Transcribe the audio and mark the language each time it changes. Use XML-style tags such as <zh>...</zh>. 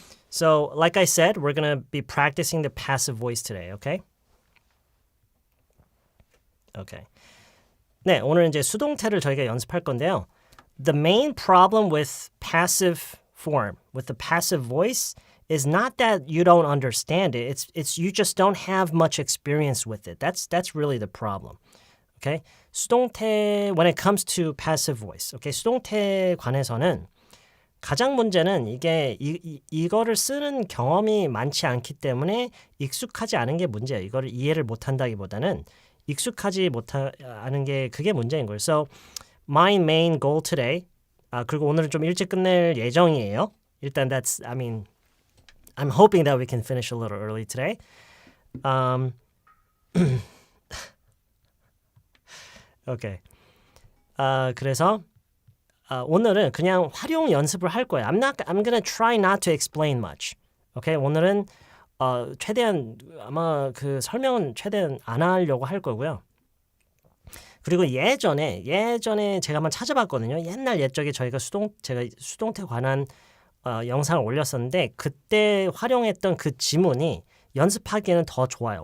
<en>So, like I said, we're going to be practicing the passive voice today, okay? Okay.</en> <ko>네, 오늘 이제 수동태를 저희가 연습할 건데요.</ko> <en>The main problem with passive form, with the passive voice, is not that you don't understand it. It's you just don't have much experience with it. That's really the problem. Okay? 수동태 when it comes to passive voice. Okay?</en> <ko>수동태에 관해서는 가장 문제는 이게 이거를 쓰는 경험이 많지 않기 때문에 익숙하지 않은 게 문제예요. 이거를 이해를 못 한다기보다는 익숙하지 못하는 게 그게 문제인 거예요.</ko> <en>So my main goal today.</en> <ko>그리고 오늘은 좀 일찍 끝낼 예정이에요. 일단</ko> <en>I'm hoping that we can finish a little early today. Okay.</en> <ko>그래서 오늘은 그냥 활용 연습을 할 거예요.</ko> <en>I'm gonna try not to explain much. Okay?</en> <ko>오늘은 최대한 아마 그 설명은 최대한 안 하려고 할 거고요. 그리고 예전에 제가 한번 찾아봤거든요. 옛날 옛적에 제가 수동태 관한 영상을 올렸었는데 그때 활용했던 그 지문이 연습하기에는 더 좋아요.</ko>